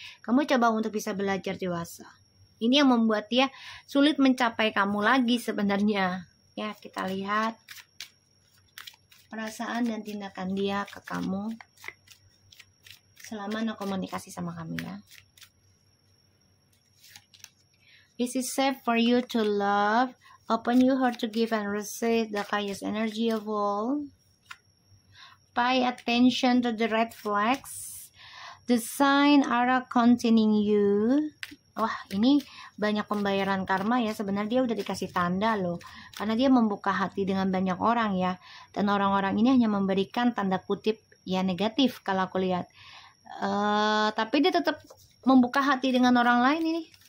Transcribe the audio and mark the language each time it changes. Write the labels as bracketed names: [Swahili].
[Indonesian] Kamu coba untuk bisa belajar dewasa. Ini yang membuat dia sulit mencapai kamu lagi sebenarnya. Ya, kita lihat perasaan dan tindakan dia ke kamu selama no komunikasi sama kamu ya. [English] Is it safe for you to love? Open your heart to give and receive the highest energy of all. Pay attention to the red flags. The sign are containing you. [Indonesian] Wah, ini banyak pembayaran karma ya. Sebenarnya dia udah dikasih tanda loh. Karena dia membuka hati dengan banyak orang ya. Dan orang-orang ini hanya memberikan tanda kutip ya negatif kalau aku lihat. Tapi dia tetap membuka hati dengan orang lain ini.